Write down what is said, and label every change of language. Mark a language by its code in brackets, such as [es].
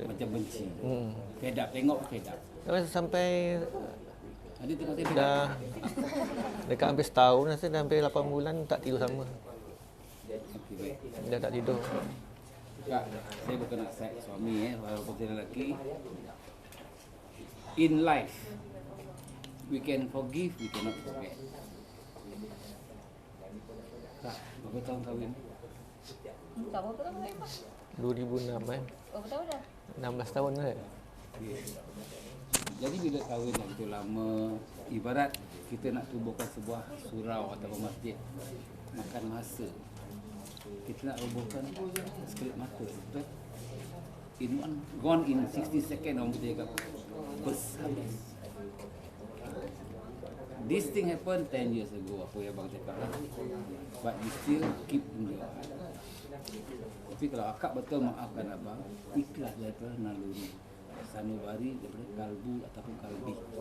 [ms] macam benci. Kedap, tengok kedap. Sampai Ada tengok saya dah dekat hampir setahun, rasa dah hampir 8 bulan tak tidur sama. Okey, baik. Dah tak tidur. Kak, saya bukan nak set suami walaupun saya lelaki. [en] In life, we can forgive, we cannot forget. [ms] Kak, berapa tahun kahwin? Tahu apa tahun ni, Pak? 2006 Berapa tahun dah? 16 tahun kan. Jadi bila kahwin yang itu lama, ibarat kita nak tubuhkan sebuah surau atau masjid. makan masa. Kita nak robohkan sekelip mata. Betul? [en] Gone in 60 second [ms] orang putih cakap. Habis. [en] This thing happened 10 years ago, [ms] apa yang abang cakap lah. [en] But you still keep in your heart. [ms] Tapi kalau akak betul maafkan abang, ikhlas daripada naluri. Sanubari daripada kalbu ataupun kalbi.